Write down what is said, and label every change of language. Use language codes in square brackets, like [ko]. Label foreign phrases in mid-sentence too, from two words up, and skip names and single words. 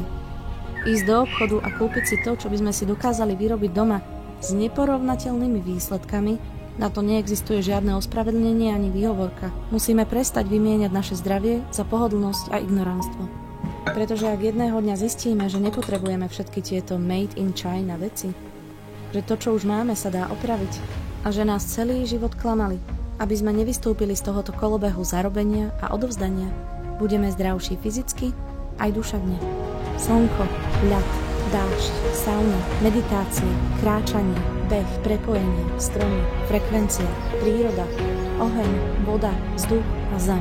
[sk] Ísť do obchodu a kúpiť si to, čo by sme si dokázali vyrobiť doma s neporovnateľnými výsledkami, na to neexistuje žiadne ospravedlnenie ani výhovorka. Musíme prestať vymieňať naše zdravie za pohodlnosť a ignoránstvo. Pretože ak jedného dňa zistíme, že nepotrebujeme všetky tieto [en] made in China [sk] veci, že to, čo už máme, sa dá opraviť a že nás celý život klamali, aby sme nevystúpili z tohoto kolobehu zarobenia a odovzdania, budeme zdravší fyzicky aj duševne. Slnko, ľad, Dážď, sauna, meditácie, kráčanie, beh, prepojenie, stromy, frekvencia, príroda, oheň, voda, vzduch a zem.